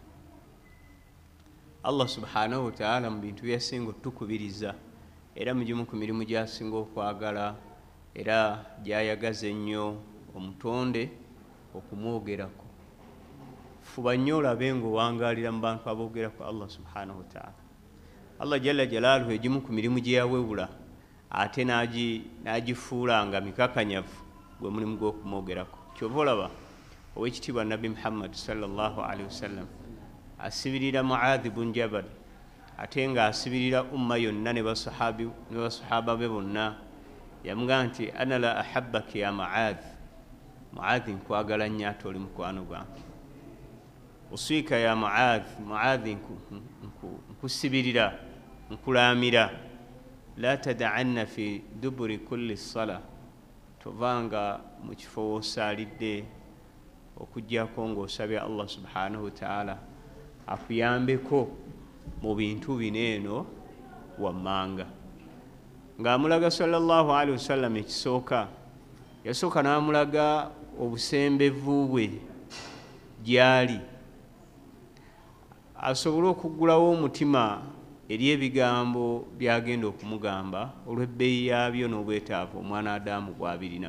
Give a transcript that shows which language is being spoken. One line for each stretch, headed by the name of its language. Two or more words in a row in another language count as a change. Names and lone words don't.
Arabic: الله سبحانه وتعالى
Ganda: mu bintu byasinga otukubiriza era mugimu ku mirimu gyasinga okwagala era gyayagaza ennyo omutonde okumwogerako. Fuba nnyo olabe ng'owangalira mu bantu aboogera ku
Arabic: الله سبحانه وتعالى. الله جل جلاله
Ganda: egimu ku mirimu gye yawebula ate n'agifuula nga mikakanyavu gwe mulimu gw'okumwogerako. Kyova olaba ow'ekitiibwa Nabbi Muhammad
Arabic: صلى الله عليه وسلم
Ganda: asibirira Muadh bun Jabal, ate ng'asibirira umma yonna ne basahaba be bonna. Yamugamba nti
Arabic: أنا لأحبك يا معاذ,
Ganda: Muadh nkwagala nnyo ate oli mukwano gwange.
Arabic: أوصيك يا معاذ,
Ganda: Muadh nkusibirira nkulaamira.
Arabic: لا تدعن في دبر كل صلاة,
Ganda: tovanga mu kifo w'osaalidde okuggyako ng'osabye
Arabic: الله سبحانه وتعالى
Ganda: akuyambeko mu bintu bineeno wammanga. Ng'amulaga
Arabic: صلى الله عليه وسلم
Ganda: ekisooka, yasooka n'amulaga obusembevu bwe gyali asobole okuggulawo omutima eri ebigambo byagenda okumugamba olw'ebbeeyi yaabyo n'obwetaavu omwana Adamu bw'abirinamu.